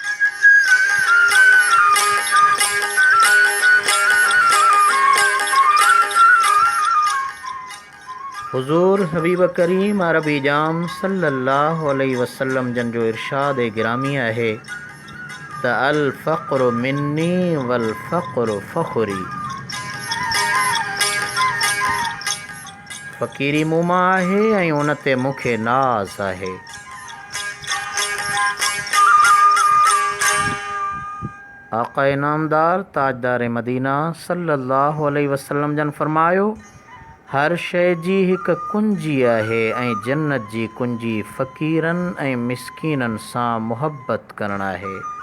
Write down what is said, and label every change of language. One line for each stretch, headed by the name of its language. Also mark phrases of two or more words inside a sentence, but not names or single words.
Sindhi: हुज़ूर हबीब करीम अरबी जाम
Arabic: صلى الله عليه وسلم
Sindhi: जन जो इरशाद गिरामी आहे त
Arabic: الفقر مني والفقر فخري.
Sindhi: फ़क़ीरी मूं मां आहे ऐं उन ते मूंखे नाज़ आहे। आक़ा इनामदार ताजदार मदीना
Arabic: صلى الله عليه وسلم
Sindhi: जन फ़रमायो, हर शइ जी हिकु कुंजी आहे ऐं जन्नत जी कुंजी फ़क़ीरनि ऐं मिस्कीननि सां मुहबत करणु आहे।